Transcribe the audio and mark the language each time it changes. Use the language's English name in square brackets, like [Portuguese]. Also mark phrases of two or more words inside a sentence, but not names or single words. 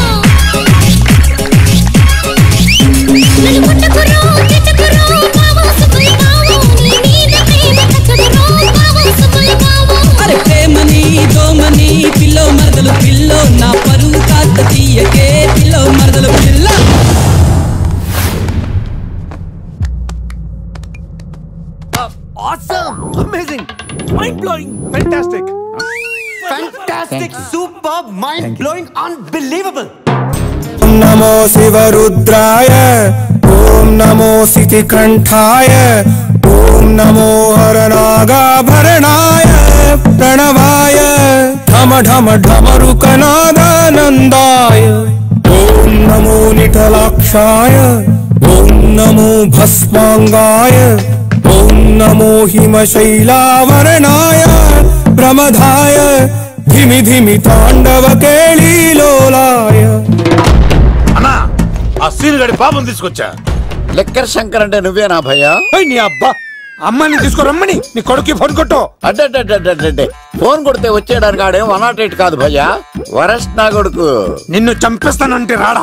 [Telugu] నన్ను కొట్టకురో తిట్టకురో బావో సుబ్బుల బావో. నీ మీద ప్రేమ తగ్గదు రో బావో సుబ్బుల బావో. అరే ప్రేమని దోమని పిల్లో మరదలు పిల్లో, నా పరువు కాస్త తీయకే పిల్లో మరదలు పిల్ల. [English] Awesome! Amazing! Mind-blowing! Fantastic! Fantastic! Superb! Mind-blowing! Unbelievable! [Sanskrit] नमो शिवरुद्राय, ओम नमो सितिकंठाय, ओम नमो हरनागाभरणाय प्रणवाय, ढम ढम ढमरुकनादानन्दाय, ओम नमो निटलाक्षाय, ओम नमो भस्मांगाय, ओम नमो हिमशैलावरणाय प्रमदाय, धिमि धिमि तांडव केळीलोलाय. [Telugu] అన్నా, ఆ సీన్ గడి పాపం తీసుకొచ్చా. లెక్కర్ శంకర్ అంటే నువ్వేనా భయ్యా? నీ అబ్బా, అమ్మాయిని తీసుకురమ్మని నీ కొడుకు ఫోన్ కొట్టు. అడ్డే ఫోన్ కొడితే వచ్చేయడానికి ఆడేం 108 కాదు భయ్యా, వరస్ట్ నా కొడుకు. నిన్ను చంపేస్తానంటే రాడా?